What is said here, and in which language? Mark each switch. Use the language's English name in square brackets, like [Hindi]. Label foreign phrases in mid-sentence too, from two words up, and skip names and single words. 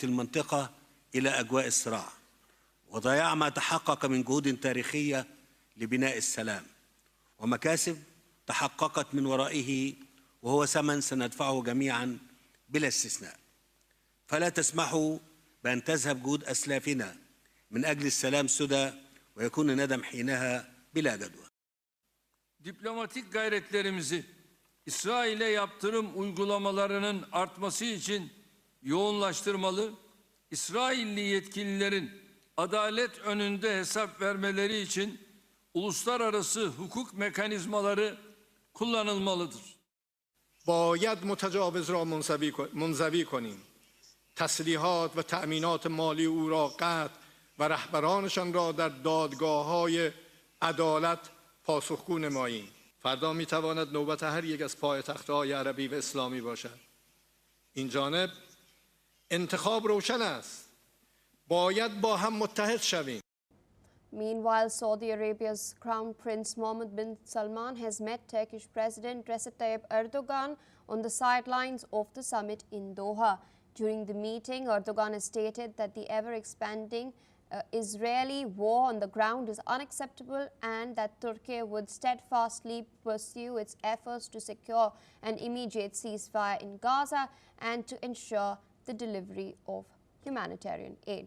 [Arabic] المنطقة إلى أجواء الصراع وضياع ما تحقق من جهود تاريخية لبناء السلام ومكاسب تحققت من ورائه، وهو ثمن سندفعه جميعا بلا استثناء. فلا تسمحوا بأن تذهب جهود أسلافنا من أجل السلام سدى ويكون الندم حينها bila جدوى. [Turkish] Diplomatik gayretlerimizi İsrail'e yaptırım uygulamalarının artması için yoğunlaştırmalı, İsrailli yetkililerin adalet önünde hesap vermeleri için uluslararası hukuk mekanizmaları kullanılmalıdır. [Persian] باید متجاوز را منزوی کنیم. تسلیحات و تأمینات مالی او را قطع و رهبرانشان را در دادگاه‌های عدالت پاسخگو نماییم. فردا می‌تواند نوبت هر یک از پایتخت‌های عربی و اسلامی باشد. این جانب انتخاب روشن است. باید با هم متحد شویم. [English] Meanwhile, Saudi Arabia's Crown Prince Mohammed bin Salman has met Turkish President Recep Tayyip Erdogan on the sidelines of the summit in Doha. During the meeting, Erdogan has stated that the ever-expanding Israeli war on the ground is unacceptable and that Turkey would steadfastly pursue its efforts to secure an immediate ceasefire in Gaza and to ensure the delivery of humanitarian aid.